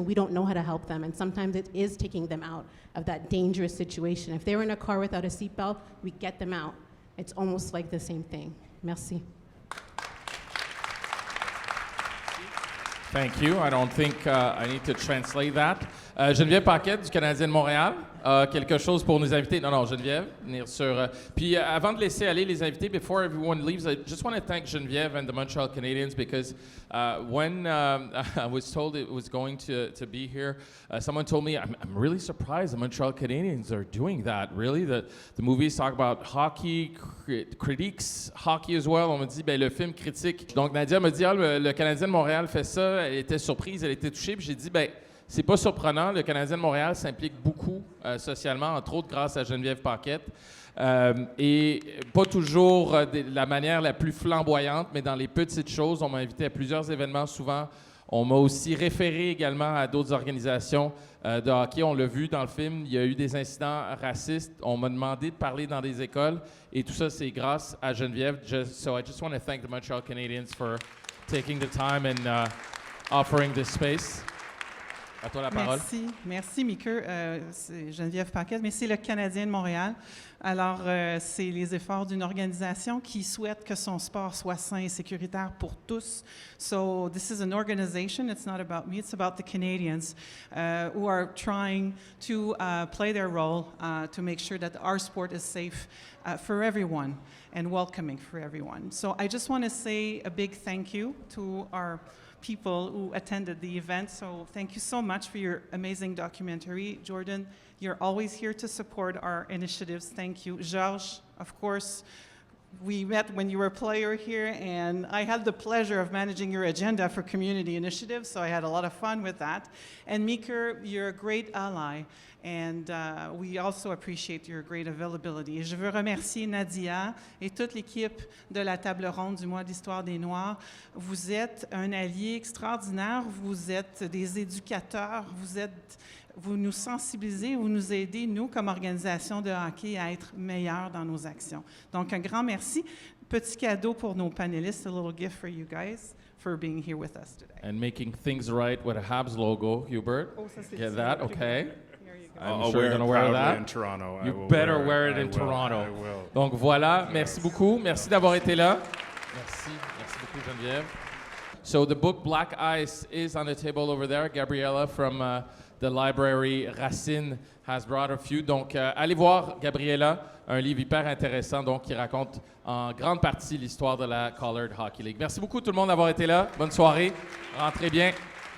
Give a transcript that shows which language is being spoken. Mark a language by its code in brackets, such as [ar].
[en] We don't know how to help them, and sometimes it is taking them out of that dangerous situation. If they were in a car without a seatbelt, we get them out. It's almost like the same thing. [fr] Merci. [en] Thank you. I don't think I need to translate that. [fr] Geneviève Paquette du Canadien de Montréal, quelque chose pour nos invités. Non, Geneviève, venir sur... Puis avant de laisser aller les invités, [en] before everyone leaves, I just want to thank Geneviève and the Montreal Canadiens because when I was told it was going to be here, someone told me, I'm really surprised the Montreal Canadiens are doing that. Really? The movies talk about hockey, critiques hockey as well. [fr] On me dit, le film critique. Donc Nadia me dit, le Canadien de Montréal fait ça. Elle était surprise, elle était touchée. Puis j'ai dit, c'est pas surprenant. Le Canadien de Montréal s'implique beaucoup socialement, entre autres grâce à Geneviève Paquette. Et pas toujours de la manière la plus flamboyante, mais dans les petites choses. On m'a invité à plusieurs événements souvent. On m'a aussi référé également à d'autres organisations de hockey. On l'a vu dans le film, il y a eu des incidents racistes. On m'a demandé de parler dans des écoles. Et tout ça, c'est grâce à Geneviève. [en] So I just want to thank the Montreal Canadiens for taking the time and offering this space. [fr] À toi la parole. Merci Mickey. C'est Geneviève Paquette, mais c'est le Canadien de Montréal. Alors, c'est les efforts d'une organisation qui souhaite que son sport soit sain et sécuritaire pour tous. [en] So this is an organization. It's not about me. It's about the Canadians who are trying to play their role to make sure that our sport is safe for everyone and welcoming for everyone. So I just want to say a big thank you to our people who attended the event. So thank you so much for your amazing documentary. Jordan, you're always here to support our initiatives. Thank you. Georges, of course, we met when you were a player here, and I had the pleasure of managing your agenda for community initiatives, so I had a lot of fun with that. And Meeker, you're a great ally, and we also appreciate your great availability. [fr] Et je veux remercier Nadia et toute l'équipe de la table ronde du mois d'Histoire des Noirs. Vous êtes un allié extraordinaire, vous êtes des éducateurs, vous nous sensibilisez, vous nous aidez, nous, comme organisation de hockey, à être meilleurs dans nos actions. Donc, un grand merci. Petit cadeau pour nos panélistes, [en] a little gift for you guys for being here with us today. And making things right with a Habs logo, Hubert. [fr] Oh, ça, c'est [en] Get that? Okay. I'll I'm sure you're going to wear that. In Toronto. You better wear it in Toronto. I will. [fr] Donc voilà, merci beaucoup. Merci d'avoir été là. Merci beaucoup Geneviève. [en] So the book Black Ice is on the table over there. Gabriella from the library Racine has brought a few. [fr] Donc allez voir Gabriella, un livre hyper intéressant donc qui raconte en grande partie l'histoire de la Colored Hockey League. Merci beaucoup tout le monde d'avoir été là. Bonne soirée. Rentrez bien.